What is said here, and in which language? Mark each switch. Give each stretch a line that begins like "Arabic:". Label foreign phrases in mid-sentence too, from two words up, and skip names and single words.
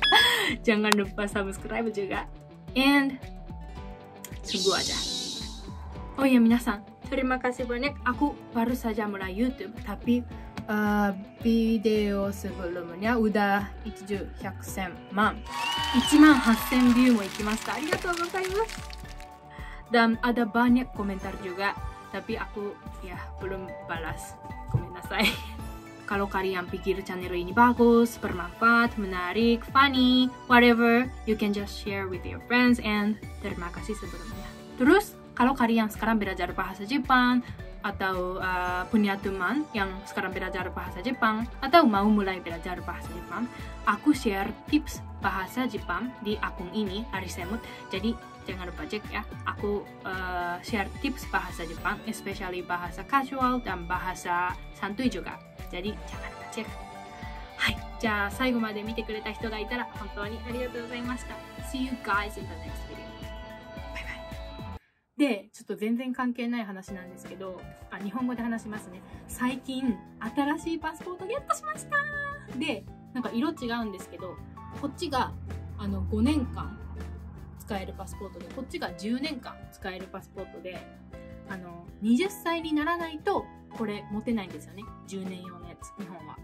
Indonesian: Jangan lupa subscribe juga. And tunggu aja. Oh iya, minasan. Terima kasih banyak. Aku baru saja mulai YouTube, tapi video sebelumnya udah 1,800,000 view
Japanese: も行きました。ありがとうございます。
Indonesian: Dan ada banyak komentar juga, tapi aku ya belum balas.
Japanese: ごめんなさい.
Indonesian: Kalau kalian pikir channel ini bagus, bermanfaat, menarik,
English: funny, whatever, you can just share with your friends and
Indonesian: terima kasih sebelumnya. Terus kalau kalian sekarang belajar bahasa Jepang atau punya teman yang sekarang belajar bahasa Jepang atau mau mulai belajar bahasa Jepang, aku share tips bahasa Jepang di akun ini, Arisemut. Jadi jangan lupa cek ya. Aku share tips bahasa Jepang, especially bahasa casual dan bahasa santuy juga. Jadi jangan lupa cek. Hai,
Japanese: じゃあ最後まで見てくれた人がいたら本当にありがとうございました。
English: See you guys in the next video.
Japanese: で、ちょっと全然関係ない話なんですけど、日本語で話しますね。最近、新しいパスポートゲットしました! で、なんか色違うんですけど、こっちが5年間使えるパスポートで、こっちが10年間使えるパスポートで、20歳にならないと、これ持てないんですよね。10年用のやつ、日本は。